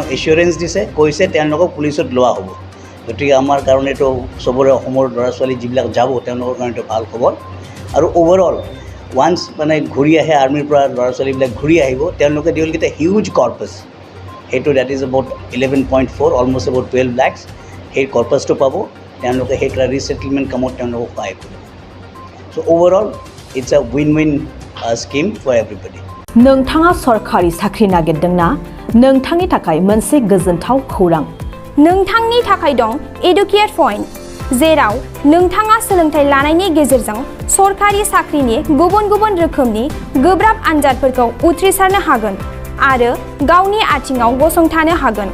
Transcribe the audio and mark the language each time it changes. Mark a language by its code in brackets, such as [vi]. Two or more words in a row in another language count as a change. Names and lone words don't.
[as] এচিউৰেঞ্চ দিছে কৈছে তেওঁলোকক পুলিচত লোৱা হ'ব গতিকে আমাৰ কাৰণেতো চবৰে অসমৰ ল'ৰা ছোৱালী যিবিলাক যাব তেওঁলোকৰ কাৰণেতো ভাল খবৰ আৰু [en] overall once [as] মানে ঘূৰি আহে আৰ্মিৰ পৰা ল'ৰা ছোৱালীবিলাক ঘূৰি আহিব তেওঁলোকে দি হ'ল এটা [en] huge corpus [as] সেইটো [en] that is about [as] 11.4 [en] almost about [as] 12 lakhs সেই কৰ্পাছটো পাব তেওঁলোকে সেই ৰিছেটেলমেণ্ট কামত তেওঁলোকক সহায় কৰিব চ' [en] overall it's a win scheme for everybody [brx] नोंथाङा सरकारि साख्रि नागिरदोंना नोंथांनि थाखाय मोनसे गोजोनथाव खौरां नोंथांनि थाखाय दं एडुकेट पॉइंट जेराव नोंथाङा सोलोंथाइ लानायनि गेजेरजों सरकारि साख्रिनि गुबुन रोखोमनि गोब्राब आनजादफोरखौ उथ्रिसारनो हागोन आरो गावनि आथिङाव गसंथानो हागोन